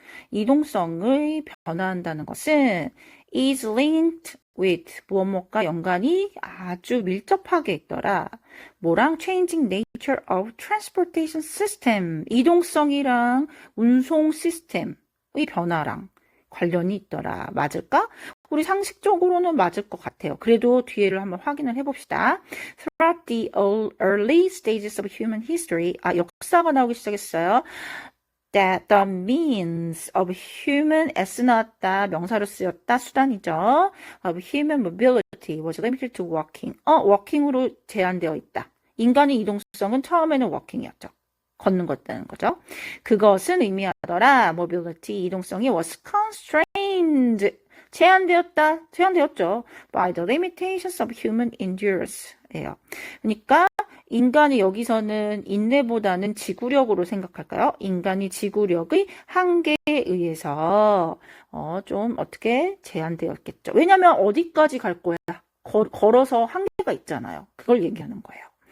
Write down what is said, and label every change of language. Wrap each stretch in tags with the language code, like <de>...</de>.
<ko>이동성의 변화한다는 것은</ko> <en>is linked with</en> <ko>무엇과 연관이 아주 밀접하게 있더라. 뭐랑</ko> <en>changing nature of transportation system</en> <ko>이동성이랑 운송 시스템의 변화랑 관련이 있더라. 맞을까? 우리 상식적으로는 맞을 것 같아요. 그래도 뒤에를 한번 확인을 해봅시다.</ko> <en>Throughout the early stages of human history,</en> <ko>역사가 나오기 시작했어요.</ko> <en>That the means of human s</en> <ko>나왔다. 명사로 쓰였다. 수단이죠.</ko> <en>Of human mobility was limited to walking.</en> <ko>walking으로 제한되어 있다. 인간의 이동성은 처음에는 walking이었죠. 걷는 거였다는 거죠. 그것은 의미하더라.</ko> <en>mobility,</en> <ko>이동성이</ko> <en>was constrained.</en> <ko>제한되었죠.</ko> <en>by the limitations of human endurance예요.</en> <ko>그러니까 인간이 여기서는 인내보다는 지구력으로 생각할까요? 인간이 지구력의 한계에 의해서 좀 어떻게 제한되었겠죠. 왜냐하면 어디까지 갈 거야? 걸어서 한계가 있잖아요. 그걸 얘기하는 거예요.</ko>